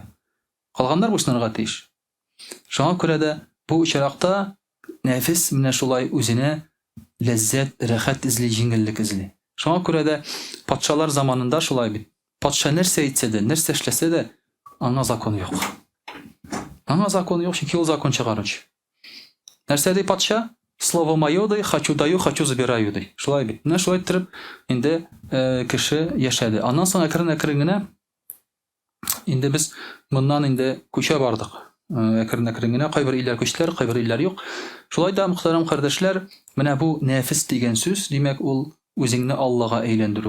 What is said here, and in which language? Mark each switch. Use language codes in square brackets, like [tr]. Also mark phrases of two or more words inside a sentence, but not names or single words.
[tt] Калганнар буйсынырга тиеш. Шуңа күрә дә бу очракта нәфес менә шулай үзенә ләззәт, рәхәт изли, җиңеллек изли. Шуңа күрә дә патшалар заманында шулай бит. Патша нәрсә әйтсә дә, нәрсә эшләсә дә, аңа закон юк. Аңа закон юк, чөнки ул закон чыгаручы. Нәрсә ди патша? [ru] Слово мое ди, хочу даю, хочу забираю ди. [tt] Шулай бит. Менә шулай итеп инде кеше яшәде. Аннан соң әкрен генә инде без моннан инде күчә бардык. әкрен-әкрен генә кайбер илләр көчләр, кайбер илләр юк. Шулай да мөхтәрәм кардәшләр, менә бу нәфис дигән сүз, димәк ул үзеңне Аллага әйләндерү.